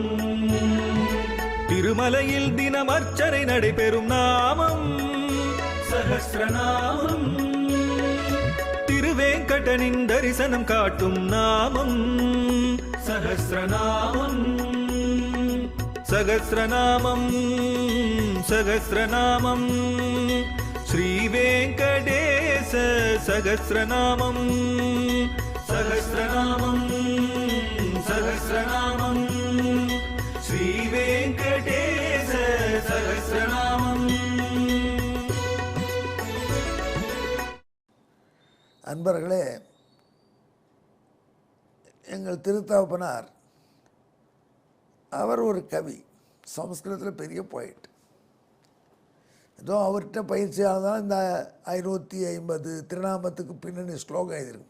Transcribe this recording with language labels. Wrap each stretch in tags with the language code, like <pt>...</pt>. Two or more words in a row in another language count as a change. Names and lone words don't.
<ta>திருமலையில் தினம் அர்ச்சனை நடைபெறும் நாமம் சஹஸ்ரநாமம். திருவேங்கடனின் தரிசனம் காட்டும் நாமம் சஹஸ்ரநாமம்.</ta> <sa>सहस्रनामं सहस्रनामं श्रीवेंकटेश सहस्रनामं सहस्रनामं सहस्रनामं श्रीवेंकटेश सहस्रनामं।</sa> <ta>அன்பர்களே, எங்கள் திருத்தகப்பனார் அவர் ஒரு கவி, சமஸ்கிருதத்தில் பெரிய போயிட். ஏதோ அவர்கிட்ட பயிற்சியால் தான் இந்த 550 திருநாமத்துக்கு பின்னணி ஸ்லோகம் எழுதியிருக்கும்.</ta>